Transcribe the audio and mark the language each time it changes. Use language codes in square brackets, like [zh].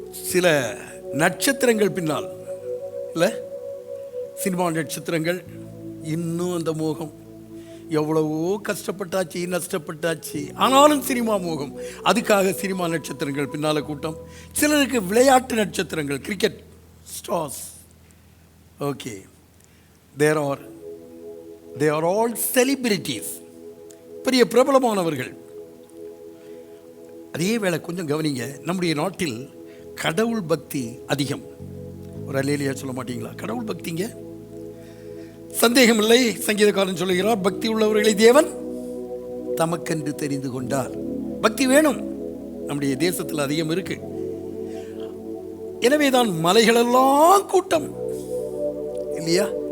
[ta] சில நட்சத்திரங்கள் பின்னால் இல்லை, சினிமா நட்சத்திரங்கள் இன்னும் அந்த மோகம், எவ்வளவோ கஷ்டப்பட்டாச்சு, நஷ்டப்பட்டாச்சு, ஆனாலும் சினிமா மோகம். அதுக்காக சினிமா நட்சத்திரங்கள் பின்னால் கூட்டம். சிலருக்கு விளையாட்டு நட்சத்திரங்கள், cricket stars. [en] okay, they are all celebrities, [ta] பெரிய பிரபலமானவர்கள். அதே வேளை கொஞ்சம் கவனிங்க, நம்முடைய நாட்டில் கடவுள் பக்தி அதிகம். ஒரு அல்லேலூயா சொல்ல மாட்டீங்களா? கடவுள் பக்திங்க சந்தேகமில்லை. சங்கீதக்காரன் சொல்லுகிறார், பக்தி உள்ளவர்களை தேவன் தமக்கென்று தெரிந்து கொண்டார். பக்தி வேணும், நம்முடைய தேசத்தில் அதிகம் இருக்கு. எனவேதான் மலைகளெல்லாம் கூட்டம் இல்லையா?